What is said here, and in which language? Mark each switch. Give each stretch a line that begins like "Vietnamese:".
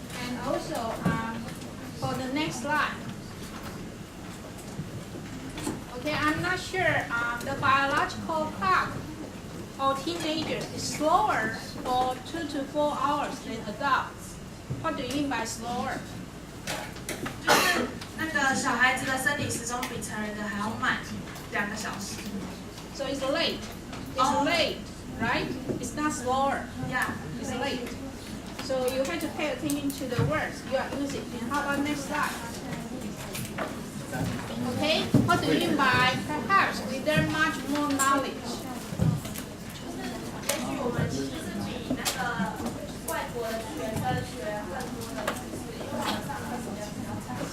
English: And also, for the next slide. Okay, I'm not sure the biological clock of teenagers is slower for 2 to 4 hours than adults. What do you mean by slower?
Chinese: 就是那个小孩子的生理时钟比成人的还要慢2个小时。
English: So it's late. It's late, right? It's not slower. Yeah. It's late. So you have to pay attention to the words you are using. And how about next slide? Okay, what do you mean by perhaps with their much more knowledge?
Chinese: 也许我们其实是比那个外国的学生学更多的知识，因为我们上课时间比较长。